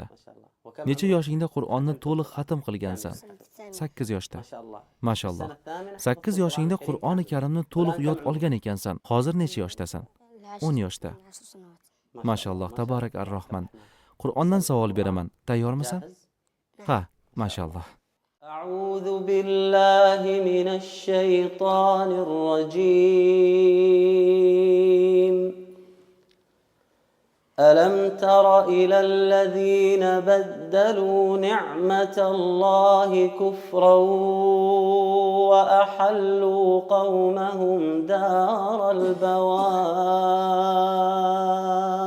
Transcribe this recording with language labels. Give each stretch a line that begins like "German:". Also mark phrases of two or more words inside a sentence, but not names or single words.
Uzbek: Necha yoshingda Qur'onni to'liq xatm qilgansan? 8 yoshda. Mashalloh. 8 yoshingda Qur'oni Karimni to'liq yod olgan ekansan. Hozir necha yoshdasan? 10 yoshda. Mashalloh,
Arabic: تبارك الرحمن.
Uzbek: Qur'ondan savol beraman. Tayyormisan? Ha, mashalloh.
Arabic: أعوذ بالله من الشيطان الرجيم ألم تر إلى الذين بدلوا نعمة الله كفرا وأحلوا قومهم دار البوار